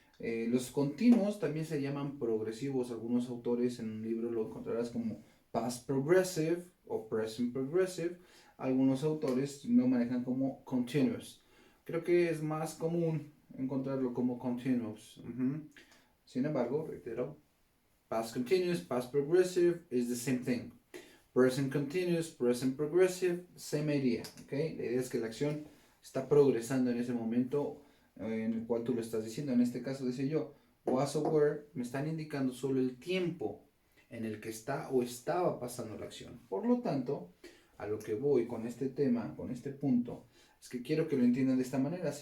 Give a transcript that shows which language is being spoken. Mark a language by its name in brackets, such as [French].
[Spanish] Los continuos también se llaman progresivos. Algunos autores en un libro lo encontrarás como past progressive o present progressive. Algunos autores lo manejan como continuous. Creo que es más común encontrarlo como continuous. Sin embargo, reitero, [English] past continuous, past progressive is the same thing. Present continuous, present progressive, same idea. ¿Okay? [Spanish] La idea es que la acción está progresando en ese momento en el cual tú lo estás diciendo. En este caso, decía yo, [English] was or were, [Spanish] me están indicando solo el tiempo en el que está o estaba pasando la acción. Por lo tanto, a lo que voy con este tema, con este punto, es que quiero que lo entiendan de esta manera.